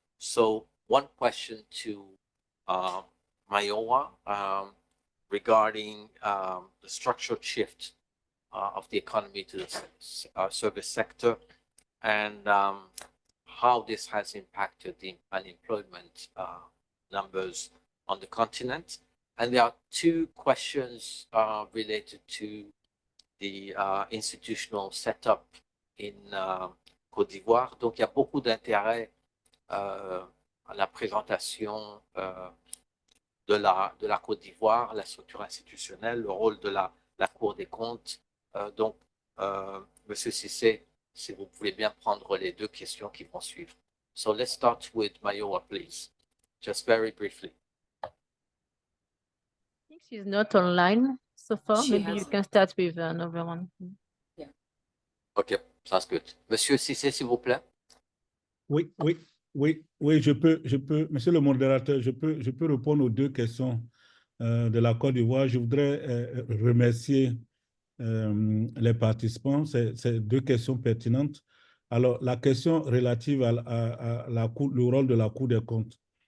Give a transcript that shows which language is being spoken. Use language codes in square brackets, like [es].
[en] So one question to Mayowa regarding the structural shift of the economy to the service sector, and how this has impacted the unemployment numbers on the continent. And there are two questions related to the institutional setup in Côte d'Ivoire. [fr] Donc, il y a beaucoup d'intérêt à la présentation de la Côte d'Ivoire, la structure institutionnelle, le rôle de la Cour des comptes. Donc, Monsieur Cissé, si vous pouvez bien prendre les deux questions qui vont suivre. [en] So let's start with Mayowa, please. Just very briefly. I think she's not online so far. She Maybe you hasn't. can start with another one. OK, sounds good. [fr] Monsieur Cissé, s'il vous plaît. Oui, je peux, monsieur le modérateur, je peux répondre aux deux questions de la Côte d'Ivoire. Je voudrais remercier les participants. C'est deux questions pertinentes. Alors, la question relative à le rôle de la Cour des comptes.